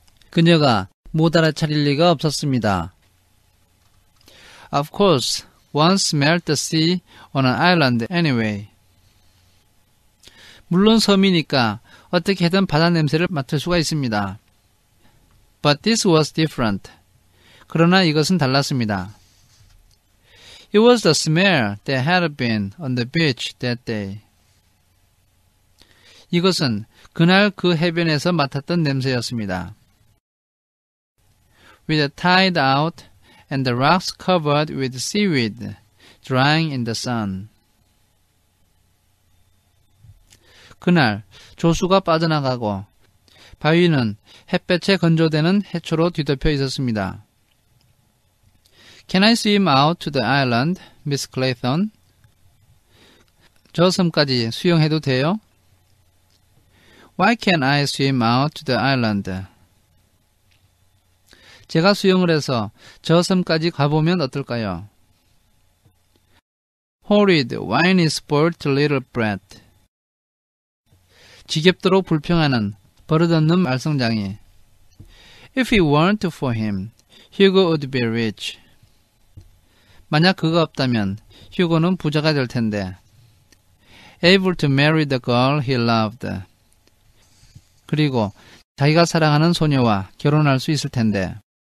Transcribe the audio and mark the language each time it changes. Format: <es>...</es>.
<ko>그녀가 못 알아차릴 리가 없었습니다.</ko> <en>Of course, one smelled the sea on an island anyway.</en> <ko>물론 섬이니까 어떻게든 바다 냄새를 맡을 수가 있습니다.</ko> <en>But this was different.</en> <ko>그러나 이것은 달랐습니다.</ko> <en>It was the smell that had been on the beach that day.</en> <ko>이것은 그날 그 해변에서 맡았던 냄새였습니다.</ko> <en>With the tide out and the rocks covered with seaweed drying in the sun.</en> <ko>그날 조수가 빠져나가고 바위는 햇볕에 건조되는 해초로 뒤덮여 있었습니다.</ko> <en>Can I swim out to the island, Miss Clayton?</en> <ko>저 섬까지 수영해도 돼요?</ko> <en>Why can't I swim out to the island?</en> <ko>제가 수영을 해서 저 섬까지 가보면 어떨까요?</ko> <en>Horrid, whiny, spoilt little brat.</en> <ko>지겹도록 불평하는 버릇없는 말썽장이.</ko> <en>If it weren't for him, Hugo would be rich.</en> <ko>만약 그가 없다면 휴고는 부자가 될 텐데.</ko> <en>Able to marry the girl he loved.</en> <ko>그리고 자기가 사랑하는 소녀와 결혼할 수 있을 텐데.</ko>